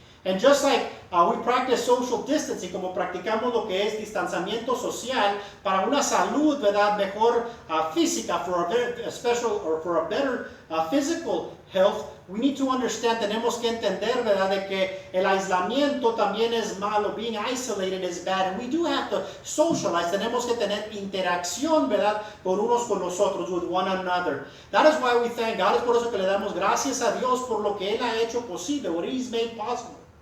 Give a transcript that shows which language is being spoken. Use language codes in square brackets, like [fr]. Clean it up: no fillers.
[en] And just like we practice social distancing, [es] como practicamos lo que es distanciamiento social para una salud, ¿verdad? Mejor física, [en] for a special or for a better physical health, we need to understand, [es] tenemos que entender, ¿verdad? De que el aislamiento también es malo. [en] Being isolated is bad. And we do have to socialize. [es] Tenemos que tener interacción, ¿verdad? Con unos con nosotros, [en] with one another. That is why we thank God. [es] Es por eso que le damos gracias a Dios por lo que Él ha hecho posible, [en] what He's made possible.